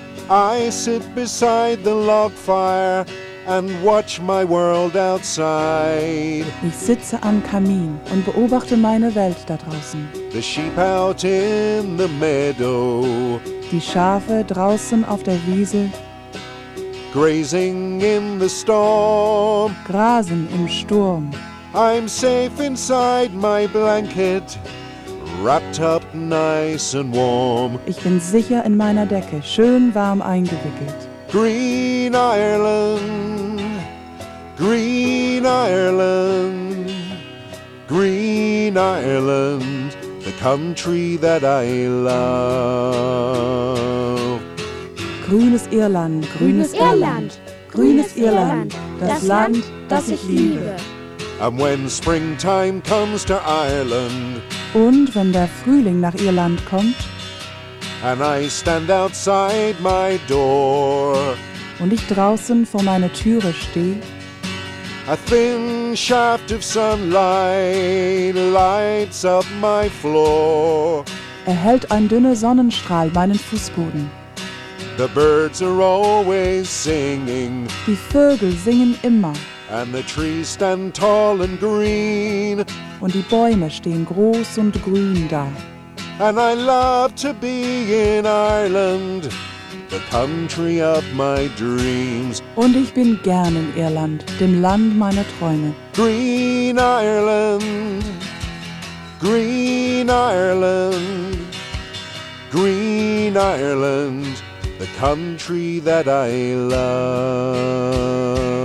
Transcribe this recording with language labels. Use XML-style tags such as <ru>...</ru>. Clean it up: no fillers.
<en>I sit beside the log fire and watch my world outside.</en> <de>Ich sitze am Kamin und beobachte meine Welt da draußen.</de> <en>The sheep out in the meadow,</en> <de>die Schafe draußen auf der Wiese,</de> <en>grazing in the storm,</en> <de>grasen im Sturm.</de> <en>I'm safe inside my blanket, wrapped up nice and warm.</en> <de>Ich bin sicher in meiner Decke, schön warm eingewickelt.</de> <en>Green Ireland, Green Ireland, Green Ireland, the country that I love.</en> <de>Grünes Irland, grünes Irland, grünes Irland, das Land, das ich liebe.</de> <en>And when springtime comes to Ireland,</en> <de>und wenn der Frühling nach Irland kommt,</de> <en>and I stand outside my door,</en> <de>und ich draußen vor meiner Türe stehe,</de> <en>a thin shaft of sunlight lights up my floor,</en> <de>erhellt ein dünner Sonnenstrahl meinen Fußboden.</de> <en>The birds are always singing,</en> <de>die Vögel singen immer.</de> <en>And the trees stand tall and green,</en> <de>und die Bäume stehen groß und grün da.</de> <en>And I love to be in Ireland, the country of my dreams.</en> <de>Und ich bin gern in Irland, dem Land meiner Träume.</de> <en>Green Ireland, Green Ireland, Green Ireland, the country that I love.</en>